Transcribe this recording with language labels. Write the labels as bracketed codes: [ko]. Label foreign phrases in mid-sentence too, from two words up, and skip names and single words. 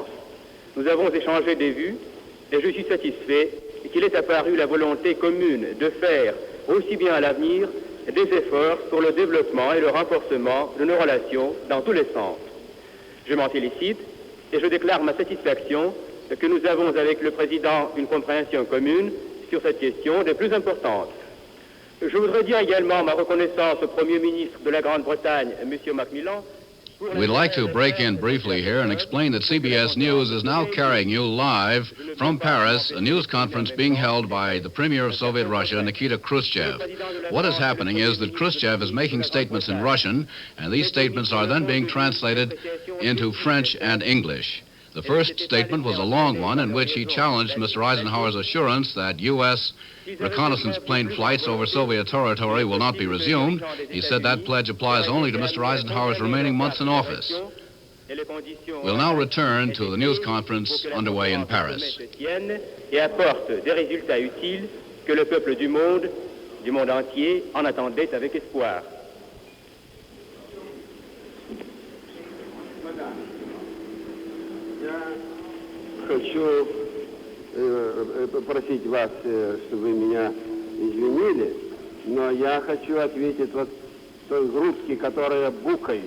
[fr] Nous avons échangé des vues, et je suis satisfait qu'il ait apparu la volonté commune de faire, aussi bien à l'avenir, des efforts pour le développement et le renforcement de nos relations dans tous les sens. Je m'en félicite et je déclare ma satisfaction que nous avons avec le président une compréhension commune sur cette question des plus importantes. Je voudrais dire également ma reconnaissance au Premier ministre de la Grande-Bretagne, M. Macmillan. [en] We'd like to break in briefly here and explain that CBS News is now carrying you live from Paris, a news conference being held by the Premier of Soviet Russia, Nikita Khruschev. What is happening is that Khruschev is making statements in Russian, and these statements are then being translated into French and English. The first statement was a long one in which he challenged Mr. Eisenhower's assurance that U.S. reconnaissance plane flights over Soviet territory will not be resumed. He said that pledge applies only to Mr. Eisenhower's remaining months in office. We'll now return to the news conference underway in Paris. [fr] Et apporte des résultats utiles que le peuple du monde entier, en attendait avec espoir. [ru] Хочу попросить вас, чтобы вы меня извинили, но я хочу ответить вот той группке, которая букает.